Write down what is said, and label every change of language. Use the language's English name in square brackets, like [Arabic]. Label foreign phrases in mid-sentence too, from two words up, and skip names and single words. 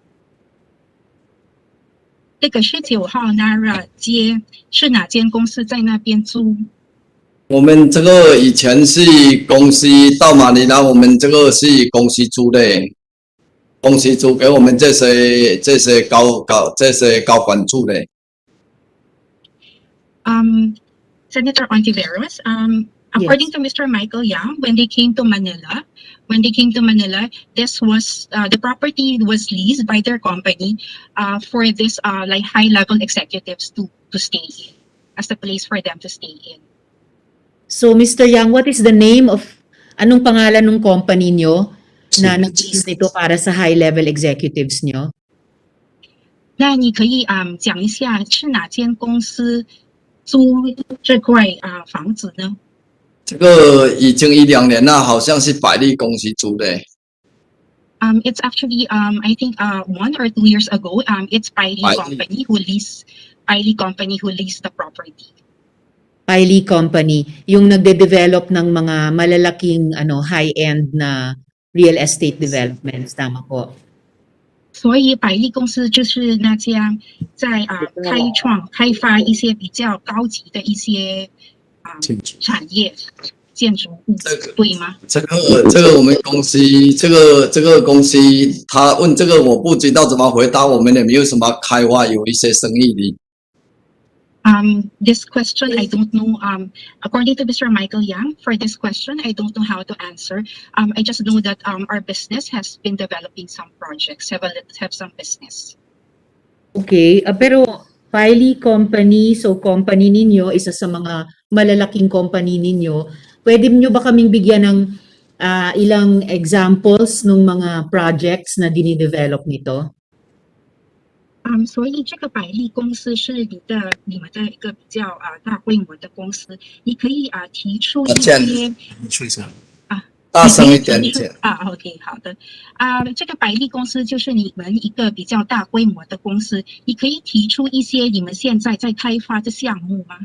[Chinese] 那个19号 Nara 街是哪间公司在那边租？我们这个以前是公司到马尼拉，我们这个是公司租的，公司租给我们这些高管住的。 [English] Senator Ontiveros, according to Mr. Michael Yang, when they came to Manila, this was the property was leased by their company for this like high-level executives to stay in, as a place for them to stay in. So, Mr. Yang, what is the name of, [Filipino] anong pangalan ng company nyo na nag-lease nito para sa [English] high-level executives [Filipino] nyo? [Chinese] 那你可以讲一下是哪间公司租这块房子呢？这个已经1-2年了，好像是百利公司租的。 [English] It's actually I think 1 or 2 years ago, it's Piley company who leased the property. Piley Company, [Filipino] yung nagde-develop ng mga malalaking high-end na [English] real estate developments, [Filipino] tama po. [Chinese] 所以百利公司就是那家在开发一些比较高级的一些产业建筑物，对吗？这个我们公司这个公司，他问这个我不知道怎么回答，我们也没有什么开发有一些生意的。 [English] This question I don't know. According to Mr. Michael Yang, for this question I don't know how to answer. I just know that our business has been developing some projects, have some business. [Filipino] Okay, pero Piley Company, so company ninyo, isa sa mga malalaking company ninyo, pwede nyo ba kaming bigyan ng ilang examples ng mga projects na dinidevelop nito? [Chinese] 所以这个百利公司是你们的一个比较大规模的公司，你可以提出一些大声一点 OK， 好的。这个百利公司就是你们一个比较大规模的公司，你可以提出一些你们现在在开发的项目吗？